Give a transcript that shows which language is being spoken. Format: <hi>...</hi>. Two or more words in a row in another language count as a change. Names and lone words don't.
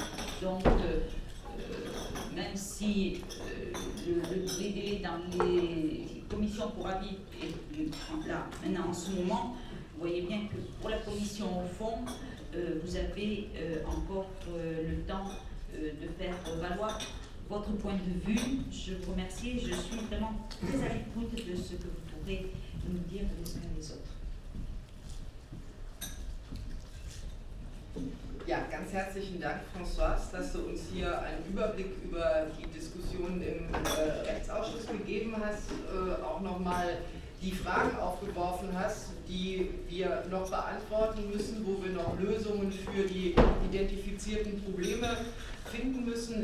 <fr>Donc, même si les délais dans les commissions pour avis est là maintenant en ce moment, vous voyez bien que pour la commission au fond, vous avez encore le temps de faire valoir votre point de vue. Je vous remercie et je suis vraiment très à l'écoute de ce que vous pourrez nous dire les uns et les autres.</fr> <de>Ja, ganz herzlichen Dank, Francoise, dass du uns hier einen Überblick über die Diskussionen im Rechtsausschuss gegeben hast, auch nochmal die Fragen aufgeworfen hast, die wir noch beantworten müssen, wo wir noch Lösungen für die identifizierten Probleme finden müssen.</de>